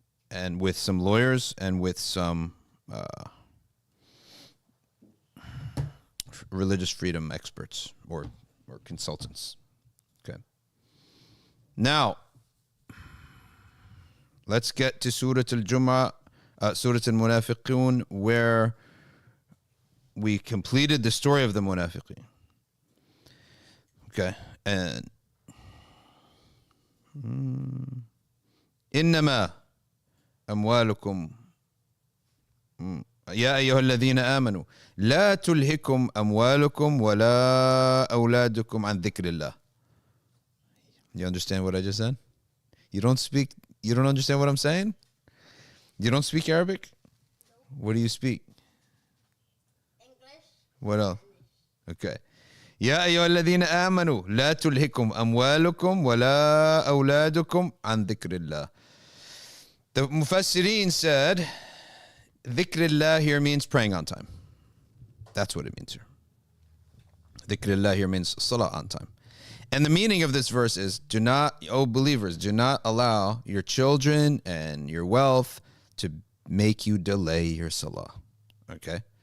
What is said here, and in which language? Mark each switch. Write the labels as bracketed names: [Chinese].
[English] And with some lawyers and with some religious freedom experts or consultants. Okay. Now, let's get to Surat Al-Jum'ah, Surat Al-Munafiqoon, where we completed the story of the Munafiqeen. Okay. And [Arabic] إنما أموالكم يا أيها الذين آمنوا لا تلهكم أموالكم ولا أولادكم عن ذكر الله. [English] You understand what I just said? You don't understand what I'm saying? You don't speak Arabic? What do you speak? English. What else? Okay. [Arabic] يا أيها الذين آمنوا لا تلهكم أموالكم ولا أولادكم عن ذكر الله. [English] The Mufassirin said, Dhikrullah here means praying on time. That's what it means here. Dhikrullah here means Salat on time. And the meaning of this verse is, do not, O believers, do not allow your children and your wealth to make you delay your Salah. Okay?